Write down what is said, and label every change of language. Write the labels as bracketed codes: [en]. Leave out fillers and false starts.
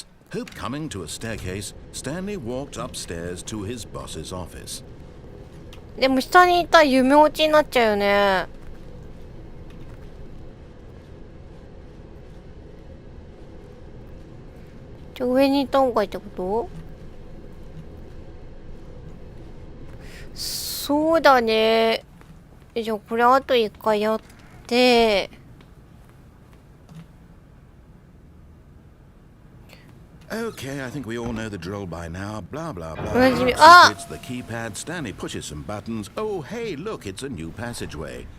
[en] Coming to a staircase, Stanley walked upstairs to his boss's office. [ja] でも下にいたら夢落ちになっちゃうよね。じゃあ上にいた方がいいってこと？そうだね。じゃあこれあと一回やって。 [en] Okay, I think we all know the drill by now. Blah, blah, blah. It's the keypad. Stanley pushes some buttons. Oh, hey, look, it's a new passageway.